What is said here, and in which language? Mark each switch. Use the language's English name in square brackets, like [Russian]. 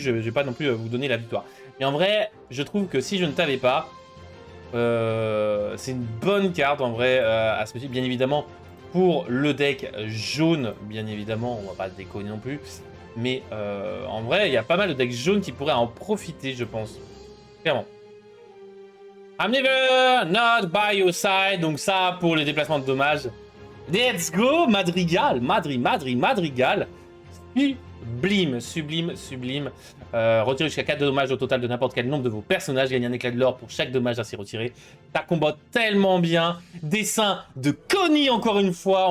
[French] Je vais pas non plus vous donner la victoire. Mais en vrai, je trouve que si je ne t'avais pas, c'est une bonne carte en vrai à ce petit. Bien évidemment, pour le deck jaune, bien évidemment, on va pas déconner non plus. Mais en vrai, il y a pas mal de decks jaunes qui pourraient en profiter, je pense. Clairement. [English] I'm never not by your side. [French] Donc ça, pour les déplacements de dommages. [English] Let's go, Madrigal. [French] Madrigal. Sublime, sublime, sublime. Retirez jusqu'à 4 de dommages au total de n'importe quel nombre de vos personnages. Gagnez un éclat de l'or pour chaque dommage ainsi retiré. Ça combat tellement bien. Dessin de Connie, encore une fois.